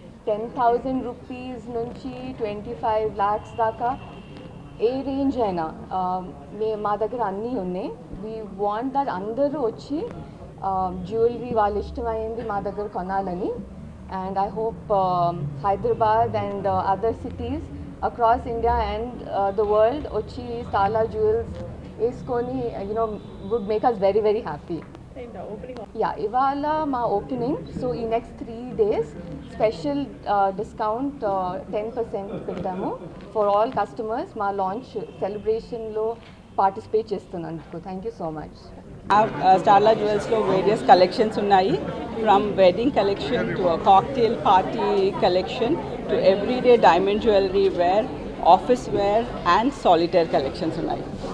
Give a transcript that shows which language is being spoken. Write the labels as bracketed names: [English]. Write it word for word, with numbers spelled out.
[Telugu] Ten thousand rupees నుంచి twenty five lakhs దాకా ఏ range అయినా మే మా దగ్గర అన్నీ ఉన్నాయి. [English] we want that [Telugu] అందరూ వచ్చి జ్యువెలరీ వాళ్ళు ఇష్టమైంది మా దగ్గర కొనాలని. [English] And I hope Hyderabad and other cities across India and the world వచ్చి Starla Jewels వేసుకొని you know would make us very very happy. [Telugu] Yeah ఇవాళ మా ఓపెనింగ్, సో ఈ next three days special discount ten percent పెట్టాము [English] for all customers [Telugu] మా launch సెలబ్రేషన్లో participate చేస్తున్నందుకు. [English] Thank you so much. [Telugu] Starla జ్యువెల్స్లో వేరియస్ కలెక్షన్స్ ఉన్నాయి, [English] from wedding collection to cocktail party collection to everyday diamond jewellery wear, [Telugu] office wear and solitaire collections ఉన్నాయి.